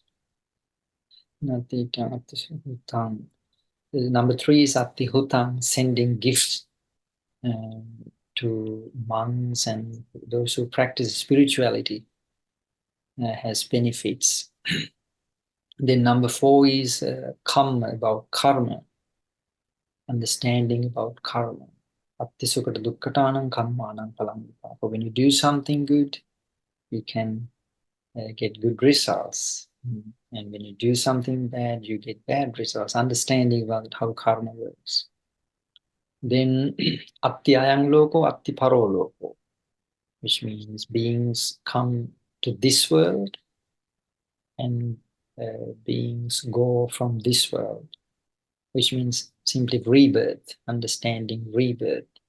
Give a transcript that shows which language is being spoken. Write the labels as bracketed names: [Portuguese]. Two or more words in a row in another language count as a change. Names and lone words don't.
[English] Number 3 is Attihutang, sending gifts to monks and those who practice spirituality has benefits. Then number 4 is Kamma, about karma, understanding about karma. [Pali] Attisukata dukkatanam kammanam phalam vipaka. [English] When you do something good, you can get good results. And when you do something bad, you get bad results. Understanding about how karma works. Then [Pali] Atti ayang loko, Atti paro loko, [English] which means beings come to this world and beings go from this world, which means simply rebirth, understanding rebirth.